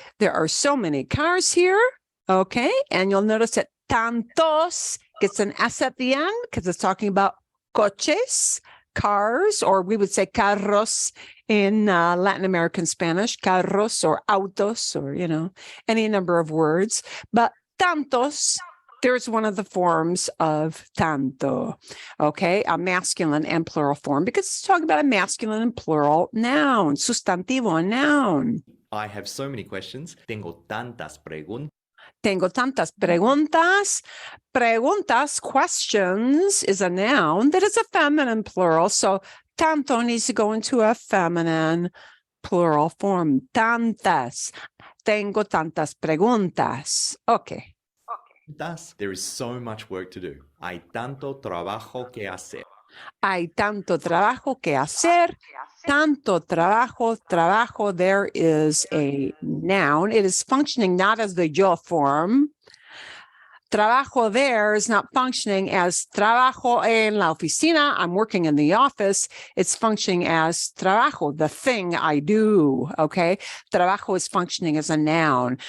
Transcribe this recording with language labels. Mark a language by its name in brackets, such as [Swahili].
[English] There are so many cars here. Okay. And you'll notice that tantos gets an S at the end because it's talking about coches, cars, or we would say carros in Latin American Spanish, carros or autos, or, any number of words. But tantos There's one of the forms of tanto, okay? A masculine and plural form, because it's talking about a masculine and plural noun, sustantivo, noun. I have so many questions. [Spanish] Tengo tantas preguntas. Tengo tantas preguntas. [English] Preguntas, questions, is a noun that is a feminine plural. So tanto needs to go into a feminine plural form. [Spanish] Tantas. Tengo tantas preguntas. [English] Okay. There is so much work to do. [Spanish] Hay tanto trabajo que hacer. Hay tanto trabajo que hacer. Tanto trabajo, [English] there is a noun. It is functioning not as the yo form. Trabajo there is not functioning as [Spanish] trabajo en la oficina. [English] I'm working in the office. It's functioning as trabajo, the thing I do, okay? Trabajo is functioning as a noun.